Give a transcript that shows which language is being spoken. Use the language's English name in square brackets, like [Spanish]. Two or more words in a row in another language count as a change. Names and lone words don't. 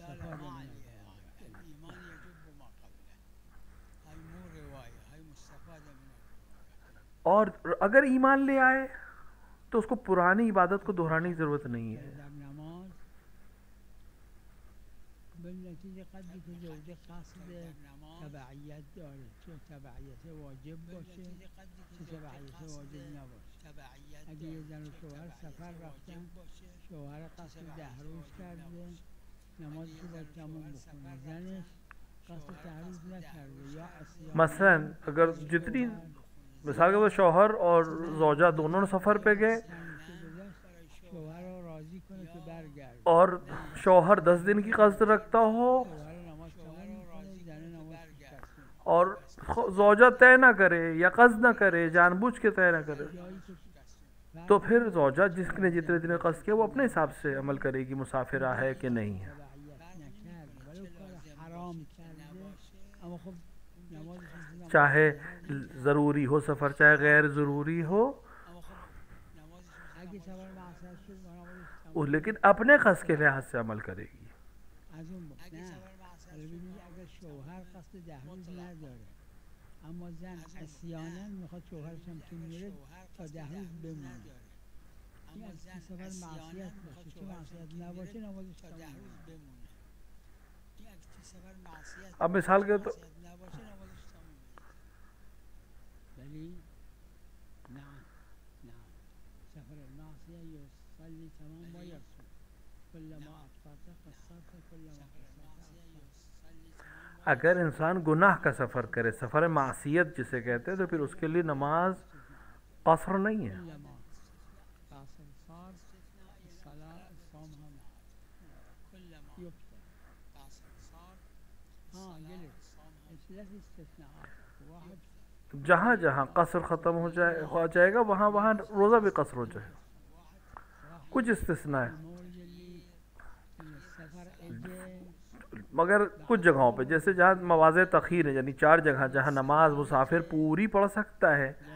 [Urdu] اور اگر ایمان لے آئے تو اس کو پرانی عبادت کو دہرانے کی ضرورت نہیں ہے۔ [Persian] بالنتیجه قدری که زوجه قصد تبعیت داره، چه تبعیت واجب باشه چه تبعیت واجب نباشه. اگه یه زن و شوهر سفر رفتن، شوهر قصد 10 روز کرده نمازشو باید تموم بکنه، زنش قصد 10 روز نکرده یا عصیان، [Urdu] مثلا اگر جتنی مثال کے طور پر شوہر اور زوجہ دونوں سفر پہ گئے [Persian] شوهر رو راضی کنه که برگرده، [Urdu] اور شوہر 10 دن کی قصد رکھتا ہو [Persian] شوهر نماز تموم میکنه، زن نماز میکنه، [Urdu] اور زوجہ طے نہ کرے یا قصد نہ کرے، جان بوجھ کے طے نہ کرے، تو پھر زوجہ جس نے جتنے دن قصد کیا وہ اپنے حساب سے عمل کرے گی، مسافرہ ہے کہ نہیں ہے۔ چاہے ضروری ہو سفر، چاہے غیر ضروری ہو، لیکن اپنے قصد کے لحاظ سے عمل کرے گی۔ [Persian] اگر شوهر قصد 10 روز نداره اما زن عصیانا میخواد شوهرش هم که میره تا 10 روز بمونه، این از سفر معصیت باشه، چه معصیت نباشه نمازش تمومه. [Urdu] اب مثال کے تو [Arabic] ولی نعم سفر المعصیه یصلی تمام و یصوم كلما افطرت قصرت كلما [Urdu] اگر انسان گناہ کا سفر کرے، سفر معصیت جسے کہتے ہیں، تو پھر اس کے لیے نماز قصر نہیں ہے۔ جہاں جہاں قصر ختم ہو جائے گا وہاں روزہ بھی قصر ہو جائے گا، کچھ استثناء ہے، مگر کچھ جگہوں پہ جیسے جہاں مواضع تخیر ہے، یعنی 4 جگہ جہاں نماز مسافر پوری پڑھ سکتا ہے